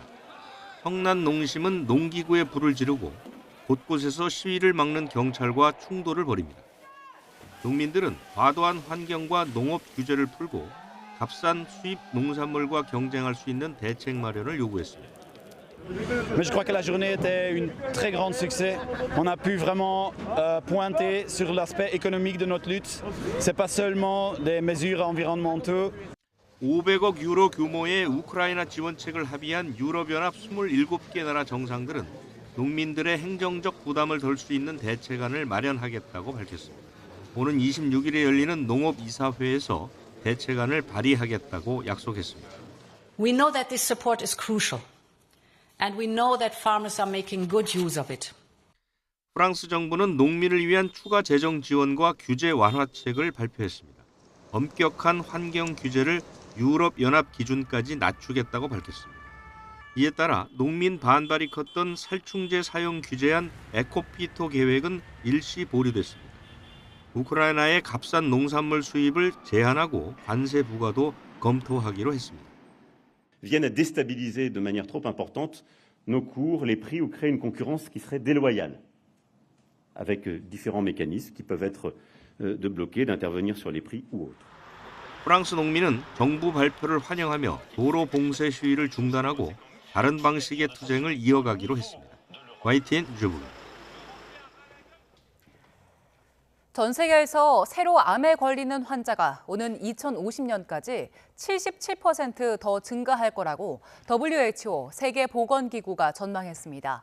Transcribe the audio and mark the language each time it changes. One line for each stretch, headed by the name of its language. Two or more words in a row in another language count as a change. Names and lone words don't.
Korean: 성난 농심은 농기구에 불을 지르고 곳곳에서 시위를 막는 경찰과 충돌을 벌입니다. 농민들은 과도한 환경과 농업 규제를 풀고 값싼 수입 농산물과 경쟁할 수 있는 대책 마련을 요구했습니다.
French: Mais je crois que la journée était un très grand succès. On a pu vraiment pointer sur l'aspect économique de notre lutte. C'est pas seulement des mesures environnementaux.
Korean: 500억 유로 규모의 우크라이나 지원책을 합의한 유럽연합 27개 나라 정상들은 농민들의 행정적 부담을 덜 수 있는 대책안을 마련하겠다고 밝혔습니다. 오는 26일에 열리는 농업이사회에서 대책안을 발의하겠다고 약속했습니다.
English: We know that this support is crucial, and we know that farmers are making good use of it.
Korean: 프랑스 정부는 농민을 위한 추가 재정 지원과 규제 완화책을 발표했습니다. 엄격한 환경 규제를 유럽연합 기준까지 낮추겠다고 밝혔습니다. 이에 따라 농민 반발이 컸던 살충제 사용 규제안 에코피토 계획은 일시 보류됐습니다. 우크라이나의 값싼 농산물 수입을 제한하고 관세 부과도 검토하기로 했습니다.
French: Viennent à déstabiliser de manière trop importante nos cours, les prix ou créer une concurrence qui serait déloyale, avec différents mécanismes qui peuvent être de bloquer, d'intervenir sur les prix ou autres.
Korean: 프랑스 농민은 정부 발표를 환영하며 도로 봉쇄 시위를 중단하고 다른 방식의 투쟁을 이어가기로 했습니다. YTN 류재복입니다. 전 세계에서 새로 암에 걸리는 환자가 오는 2050년까지 77% 더 증가할 거라고 WHO 세계보건기구가 전망했습니다.